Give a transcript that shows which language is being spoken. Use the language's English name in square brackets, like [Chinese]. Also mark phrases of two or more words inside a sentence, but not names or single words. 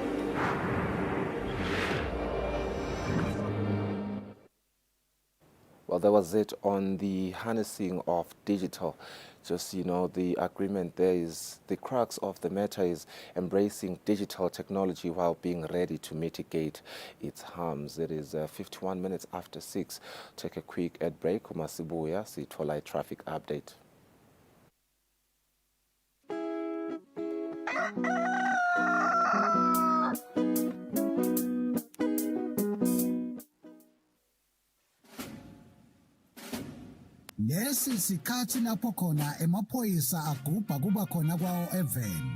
[English] Well, that was it on the harnessing of digital. Just, the agreement there is, the crux of the matter is embracing digital technology while being ready to mitigate its harms. It is 51 minutes after 6. Take a quick ad break. [Zulu] Umasibuya, sithola [English] traffic update. [Zulu] Lesi sikhathi lapho khona emaphoyisa agubha kuba khona kwawo even.